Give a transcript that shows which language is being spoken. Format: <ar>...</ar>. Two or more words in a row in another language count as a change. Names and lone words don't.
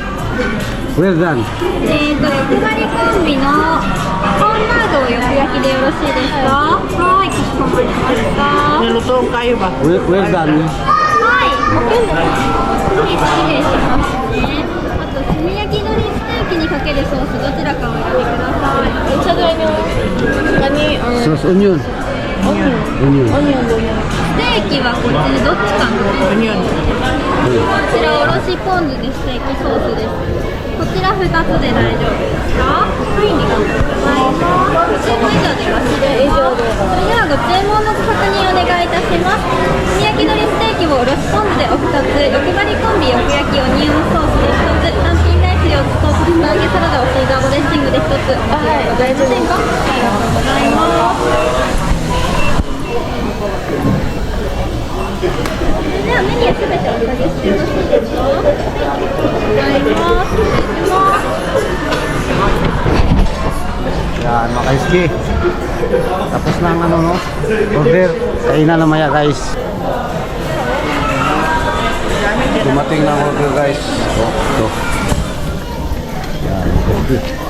<ja>欲張りコンビのコーンラードをよく焼きでよろしいですかはい、かしこまりました。ウェルダンね。はい、失礼しますね。あと炭焼き海苔ステーキにかけるソースどちらかお選びください。</ja> <ceb>Unsa daw yung kani or</ceb> <en>Sauce onion. onion? Onion.</en> <tl>Onion daw niya.</tl> <ja>ステーキはこっちでどっちかな。こちらおろしポン酢でステーキソースです。こちら2つで大丈夫ですか？はい、ありがとうございます。ご注文以上でよろしいですか？それではご注文の確認お願いいたします。炭焼き海苔ステーキをおろしポン酢でお2つ、欲張りコンビよく焼きオニオンソースで1つ、単品ライス4つと厚揚げサラダをシーザードレッシングで1つ。はい、大丈夫です。ありがとうございます。それではメニューすべてお下げしてよろしいですか？ありがとうございます。失礼します。</ja> <tl>Yan mga kaiski. Tapos na ang ano no, order. Kainan na maya guys. Dumating na ang order guys. Oh, ito. Yan, okay.</tl>